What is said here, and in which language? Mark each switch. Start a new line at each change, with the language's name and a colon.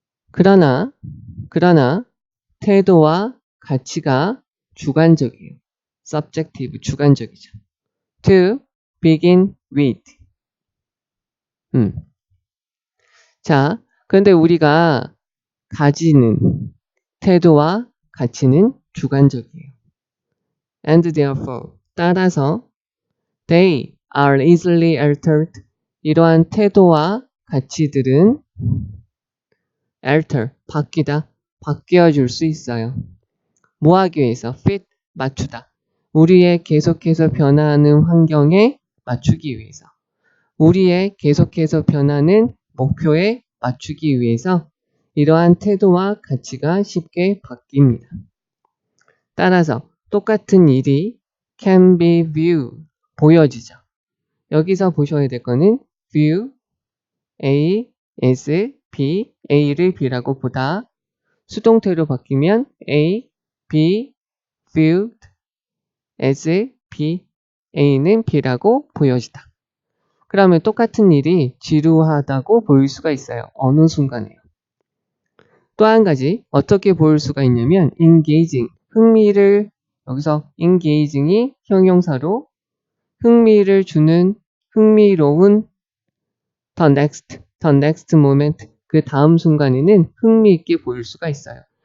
Korean: 그러나 태도와 가치가 주관적이에요. subjective, 주관적이죠.
English: to begin with.
Korean: 자, 그런데 우리가 가지는 태도와 가치는 주관적이에요.
English: And therefore,
Korean: 따라서
English: they are easily altered.
Korean: 이러한 태도와 가치들은 alter, 바뀌다, 바뀌어줄 수 있어요. 뭐 하기 위해서? fit, 맞추다. 우리의 계속해서 변화하는 환경에 맞추기 위해서. 우리의 계속해서 변하는 목표에 맞추기 위해서 이러한 태도와 가치가 쉽게 바뀝니다. 따라서 똑같은 일이
English: can be viewed,
Korean: 보여지죠. 여기서 보셔야 될 거는 view, A, S, B, A를 B라고 보다. 수동태로 바뀌면 A, B, viewed, S, B, A는 B라고 보여지다. 그러면 똑같은 일이 지루하다고 보일 수가 있어요. 어느 순간에요. 또 한 가지 어떻게 보일 수가 있냐면 engaging, 흥미를, 여기서 engaging이 형용사로 흥미를 주는, 흥미로운,
English: the next moment,
Korean: 그 다음 순간에는 흥미있게 보일 수가 있어요.